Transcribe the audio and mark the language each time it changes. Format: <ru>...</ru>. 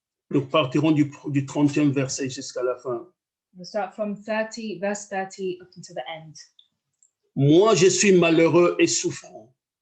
<fr>Nous partirons du 30e verset jusqu'à la fin.</fr> <en>We'll start from 30, verse 30 up until the end.</en> <fr>Moi, je suis malheureux et souffrant.</fr>